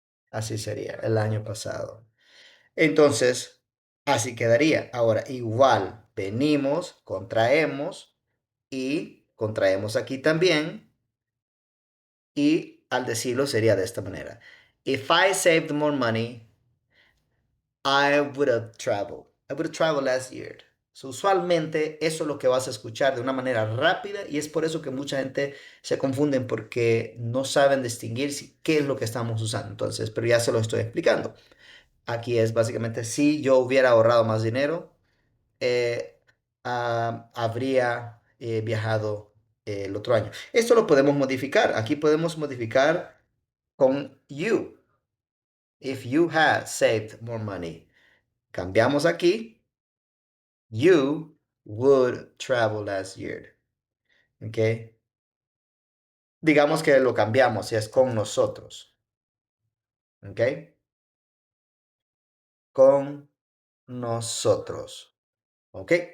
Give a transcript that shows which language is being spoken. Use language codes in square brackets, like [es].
[es] Así sería, el año pasado. Entonces, así quedaría. Ahora, igual, venimos, contraemos y contraemos aquí también. Y al decirlo sería de esta manera. [en] If I saved more money, I would have traveled. I would have traveled last year. [es] So, usualmente eso es lo que vas a escuchar de una manera rápida y es por eso que mucha gente se confunden porque no saben distinguir qué es lo que estamos usando. Entonces, pero ya se lo estoy explicando. Aquí es básicamente si yo hubiera ahorrado más dinero, habría viajado el otro año. Esto lo podemos modificar. Aquí podemos modificar con you. [en] If you had saved more money. [es] Cambiamos aquí. [en] You would travel last year. ¿Ok? [es] Digamos que lo cambiamos y es con nosotros. ¿Ok? Con nosotros. ¿Ok?